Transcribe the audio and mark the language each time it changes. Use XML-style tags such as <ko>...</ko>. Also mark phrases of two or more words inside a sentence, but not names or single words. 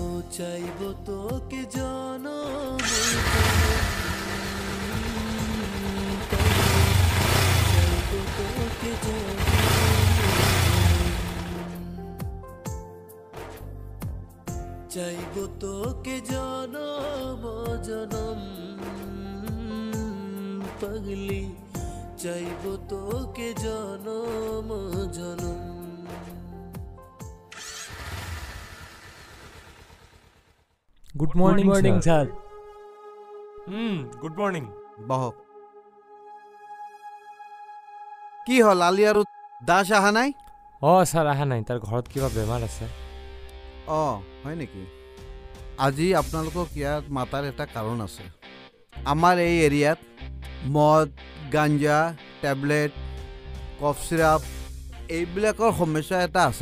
<bn>চাইব তোকে জনম চাইব তোকে জনম জনম পাগলি চাইব তোকে জনম জনম।</bn> <en>Good morning sir. Good morning.</en> <as>বহক। কি হল আলি আৰু দাস অহা নাই? স্যার আহা নাই, তার ঘৰত কিবা বেমাৰ আছে। হয় নেকি? আজি আপোনালোকক ইয়াত মাতাৰ এটা কাৰণ আছে। আমাৰ এই এৰিয়াত মদ, গাঞ্জা, টেবলেট, কফ চিৰাপ এইবিলাকৰ সমস্যা এটা আছে।</as>